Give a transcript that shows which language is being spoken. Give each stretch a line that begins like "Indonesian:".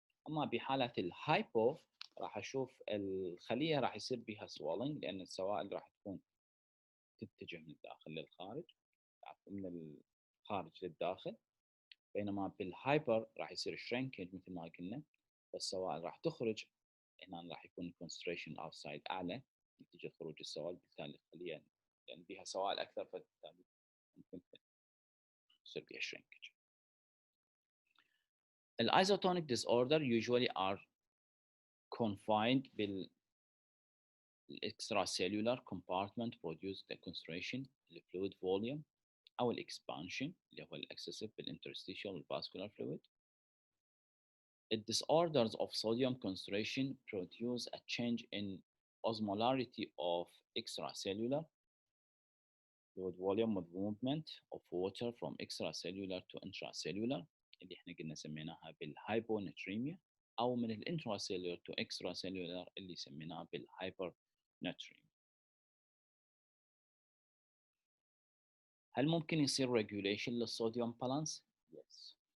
Arabic: اما بحاله الهايبو راح اشوف الخليه راح يصير بها سوالنج لان السوائل راح تكون تتجه من الداخل للخارج من الخارج للداخل، بينما بالهايبر راح يصير شرينكج مثل ما قلنا، فالسوائل راح تخرج هنا راح يكون الكونسنتريشن اوتسايد اعلى نتيجه خروج السوائل، بالتالي الخليه لان بها سوائل اكثر فبالتالي ممكن يصير بها شرينكج.
English: الisotonic disorder usually are confined بال extracellular compartment produce the concentration الفلويد volume
Arabic: أو الإكسبانشن اللي هو الإكسسيف
English: بالinterstitial vascular fluid. The disorders of sodium concentration produce a change in osmolarity of extracellular fluid volume with movement of water from extracellular to intracellular
Arabic: اللي احنا قلنا سميناها بالهايبونتريميا،
English: أو من الانتراcellular to extracellular
Arabic: اللي سميناها بالهايبرنتريميا. هل ممكن يصير regulation للصوديوم بالانس؟ Yes.